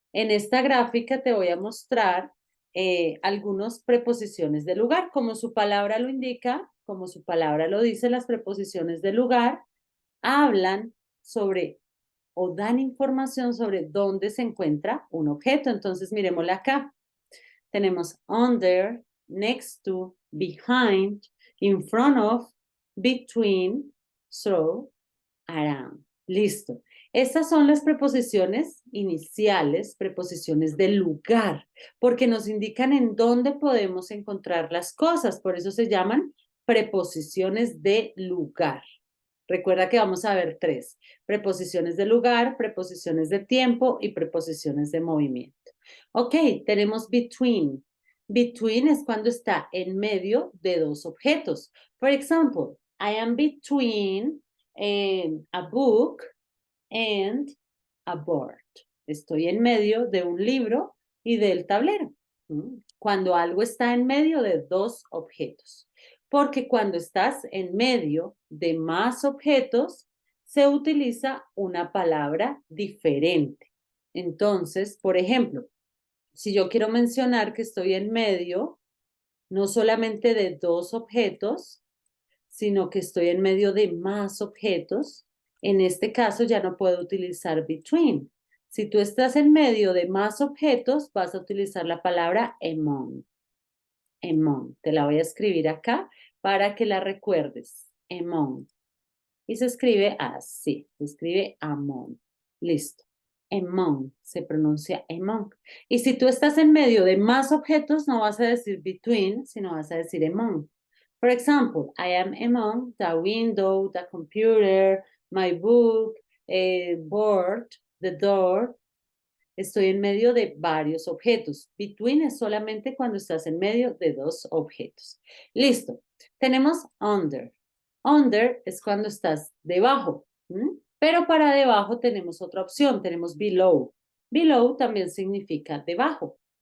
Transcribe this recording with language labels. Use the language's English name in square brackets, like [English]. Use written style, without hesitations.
[Spanish] En esta gráfica te voy a mostrar algunas preposiciones de lugar. Como su palabra lo indica, como su palabra lo dice, las preposiciones de lugar hablan sobre o dan información sobre dónde se encuentra un objeto. Entonces, miremosla acá. [English] Tenemos under, next to, behind, in front of, between, through, around. [Spanish] Listo. Estas son las preposiciones iniciales, preposiciones de lugar, porque nos indican en dónde podemos encontrar las cosas. Por eso se llaman preposiciones de lugar. Recuerda que vamos a ver 3. Preposiciones de lugar, preposiciones de tiempo y preposiciones de movimiento. Ok, tenemos between. Between es cuando está en medio de 2 objetos. [English] For example, I am between a book and a board. [Spanish] Estoy en medio de un libro y del tablero. Cuando algo está en medio de 2 objetos. Porque cuando estás en medio de más objetos, se utiliza una palabra diferente. Entonces, por ejemplo, si yo quiero mencionar que estoy en medio, no solamente de 2 objetos, sino que estoy en medio de más objetos, En este caso ya no puedo utilizar between. Si tú estás en medio de más objetos, vas a utilizar la palabra among. Among. Te la voy a escribir acá para que la recuerdes. Among. Y se escribe así. Se escribe among. Listo. Among. Se pronuncia among. Y si tú estás en medio de más objetos, no vas a decir between, sino vas a decir among. [English] For example, I am among the window, the computer, my book, board, the door. [Spanish] Estoy en medio de varios objetos. Between es solamente cuando estás en medio de dos objetos. Listo. Tenemos under. Under es cuando estás debajo. Pero para debajo tenemos otra opción. Tenemos below. Below también significa debajo.